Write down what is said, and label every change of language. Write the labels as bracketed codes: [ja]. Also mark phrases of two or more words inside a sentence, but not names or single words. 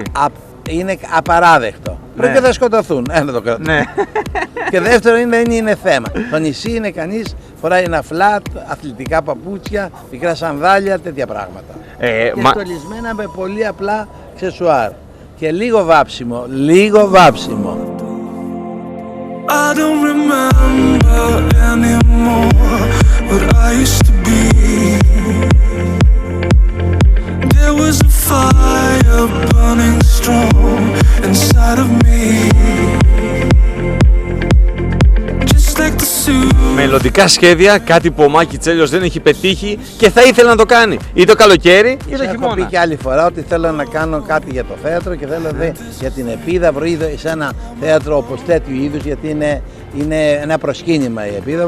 [el] Είναι απαράδεκτο. Πρέπει και θα σκοτωθούν. Ένα το κρατώ. Ναι. Και δεύτερο δεν είναι θέμα. Το νησί είναι κανείς, φοράει ένα flat, αθλητικά παπούτσια, μικρά σανδάλια, τέτοια πράγματα. Και στολισμένα με πολύ απλά αξεσουάρ. Και λίγο βάψιμο. [en] I don't remember anymore what I used to be. There was a fire burning strong inside of me. [el] Μελλοντικά σχέδια, κάτι που ο Μάκη Τσέλιος δεν έχει πετύχει και θα ήθελε να το κάνει. Ή το καλοκαίρι ή το χειμώνα. Έχω πει και άλλη φορά ότι θέλω να κάνω κάτι για το θέατρο και θέλω για την Επίδαυρο ή σε ένα θέατρο όπως τέτοιου είδους, γιατί είναι ένα προσκύνημα η Επίδαυρο.